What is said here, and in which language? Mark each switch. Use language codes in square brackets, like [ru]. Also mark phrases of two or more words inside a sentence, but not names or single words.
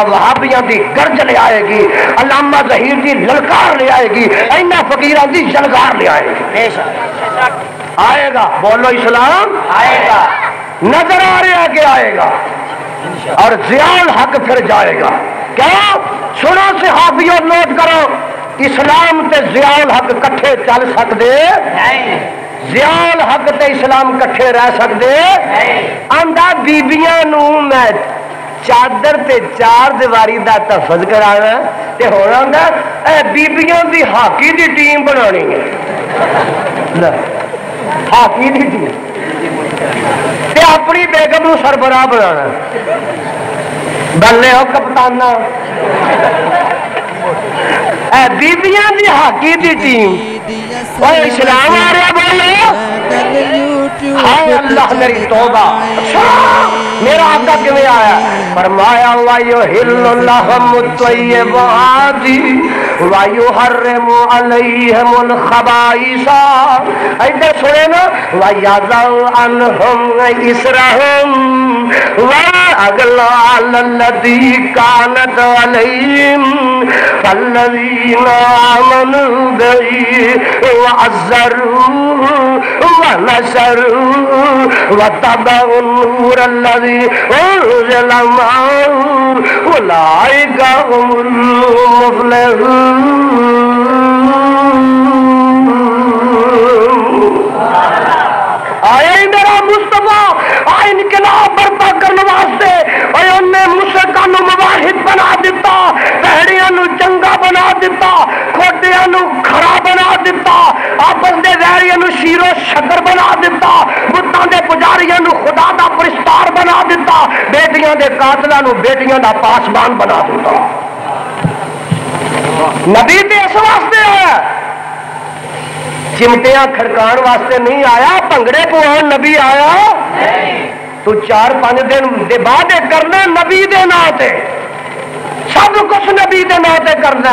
[pa] وہابیاں دی گرج لے آئے گی، علامہ ظہیر دی للکار لے آئے گی، اینا فقیران دی جلگار لے آئے گی، آئے گا بولو اسلام آئے گا، نظر آ رہا ہے کہ آئے گا، اور ضیاء الحق پھر جائے گا۔ کیا سنو صحافیوں نوٹ کرو، اسلام تے ضیاء الحق کٹھے چل سکتے، ضیاء الحق تے اسلام کٹھے رہ سکتے؟ آندا بیبیاں نو میں چادر تے 4 دیواری دا تحفظ کرانا تے ہونا ہوندا اے بیبیاں دی ہاکی دی ٹیم بنانی ہے، ہاکی دی ٹیم تے اپنی بیگم نو سربراہ بنانا، بلے ہو کپتانا اے بیبیاں دی ہاکی دی ٹیم۔ اوے اسلام آ رہا بولو، ہائے اللہ میری توبہ، میرا آقا کیویں آیا؟ [ar] فرمایا وَيُحِلُّ لَهُمُ الطَّيِّبَاتِ وَيُحَرِّمُ عَلَيْهِمُ الْخَبَائِثَ۔ [pa] ادھر سنے نا [ar] وَيَضَعُ عَنْهُمْ إِصْرَهُمْ وَالْأَغْلَالَ الَّتِي كَانَتْ عَلَيْهِمْ فَالَّذِينَ آمَنُوا بِهِ وَعَزَّرُوهُ وَنَصَرُوهُ وَاتَّبَعُوا النُّورَ الَّذِي أُنزِلَ مَعَهُ أُولَٰئِكَ هُمُ الْمُفْلِحُونَ۔ [pa] آئے میرا مصطفیٰ آئے انقلاب برپا کرنے واسطے، اور انہیں مشرکاں نو مواحد بنا دیتا، بہڑیاں نو چنگا بنا دیتا، کھوٹیاں نو کھڑا بنا دیتا، آپس دے ویریاں نو شیر و شکر بنا دیتا، بتاں دے پجاریاں نو خدا دا پرستار بنا دیتا، بیٹیاں دے قاتلاں نو بیٹیاں دا پاسبان بنا دیتا۔ نبی تے اس واسطے آیا، چمٹیاں کھڑکان واسطے نہیں آیا، بھنگڑے پوان نبی آیا۔ تو 4-5 دن دے بعد کرنا نبی دے نام تے، سب کچھ نبی دے نام تے کرنا۔